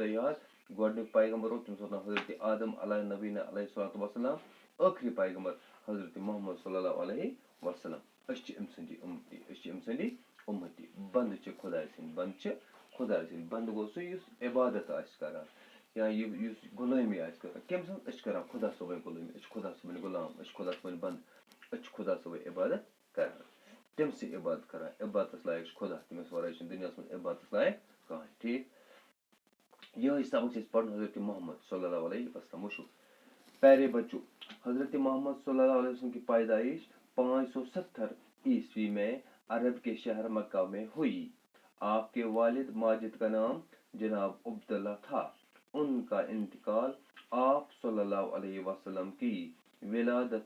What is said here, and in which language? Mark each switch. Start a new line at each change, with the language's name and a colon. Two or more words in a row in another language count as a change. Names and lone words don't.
Kashmiri: تۄہہِ یاد گۄڈنیُک پیغمبر اوس تٔمِس اوس ناو حضرت آدم
Arabic: علیہ نبینا علیہ الصلوۃ وسلام
Kashmiri: ٲخری پیغمبر حضرت محمد
Arabic: صلی اللہ علیہ وسلم
Kashmiri: أسۍ چھِ أمۍ سٕنٛدی اُمتی بنٛدٕ چھِ خۄداے سٕنٛدۍ بنٛدٕ گوٚو سُہ یُس عبادت آسہِ کران یا یُس غلٲمی آسہِ کران کٔمۍ سٕنٛز أسۍ چھِ کران خۄدا صٲبٕنۍ غلٲمی أسۍ چھِ خۄدا صٲبٕنۍ غلام أسۍ چھِ خۄدا صٲبٕنۍ بنٛدٕ أسۍ چھِ خۄدا صٲبٕنۍ عبادت کران تٔمۍ سٕے عبادت کران عبادتس لایق چھُ خۄدا تٔمِس ورٲے چھُنہٕ دُنیاہس منٛز عبادتس لایق کٕہٕنۍ ٹھیٖک یِہوٚے سبق چھِ أسۍ پران
Urdu: حضرت محمد
Arabic: صلی اللہ علیہ وسلم
Urdu: وٕچھو پیارے بچوں حضرت محمد
Arabic: صلی اللہ علیہ وسلم
Urdu: کی پیدائش 570 عیسوی میں عرب کے شہر مکہ میں ہوئی آپ کے والد ماجد کا نام جناب عبداللہ تھا ان کا انتقال آپ صلی اللہ علیہ وسلم کی ولادت